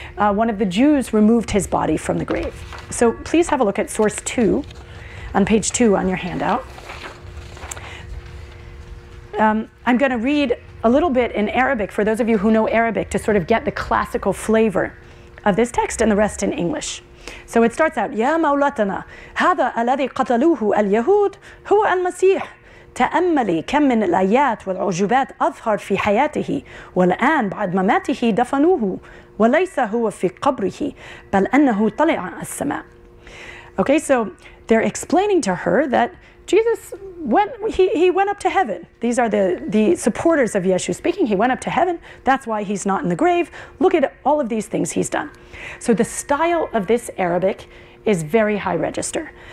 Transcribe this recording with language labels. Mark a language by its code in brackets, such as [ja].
[en] One of the Jews removed his body from the grave. So please have a look at source 2 on page 2 on your handout. I'm going to read a little bit in Arabic for those of you who know Arabic to sort of get the classical flavor of this text, and the rest in English. So it starts out, [ar] يا مولاتنا هذا الذي قتلوه اليهود هو المسيح تأملي كم من الآيات والعجوبات أظهر في حياته والآن بعد مماته دفنوه وليس هو في قبره بل أنه طلع السماء. [en] Okay, so they're explaining to her that Jesus he went up to heaven. These are the supporters of Yeshu speaking. He went up to heaven. That's why he's not in the grave. Look at all of these things he's done. So the style of this Arabic is very high register.